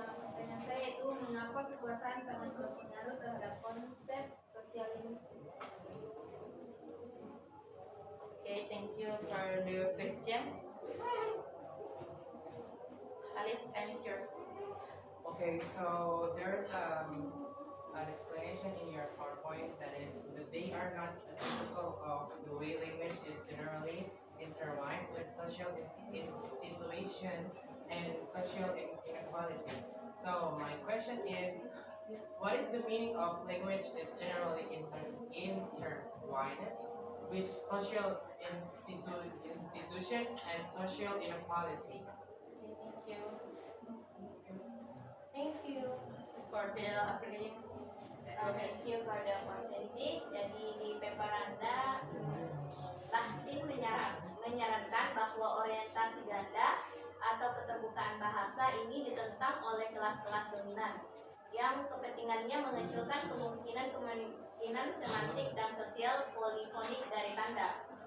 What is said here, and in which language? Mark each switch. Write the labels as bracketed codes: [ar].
[id] Pertanyaan saya itu mengapa kekuasaan sangat berpengaruh terhadap konsep sosial linguistik? [en] Okay, thank you for the question. Alif, time is yours. Okay, so there's an explanation in your PowerPoint that is that they are not typical of the way language is generally intertwined with social institution and social inequality. So my question is, what is the meaning of language is generally intertwined with social institutions and social inequality? Okay, thank you. Thank you. For General African. Thank you for the opportunity. [id] Jadi di paper Anda, Bakhtin menyarankan bahwa orientasi ganda atau keterbukaan bahasa ini ditentang oleh kelas-kelas dominan yang kepentingannya mengecilkan kemungkinan semantik dan sosial polifonik dari tanda.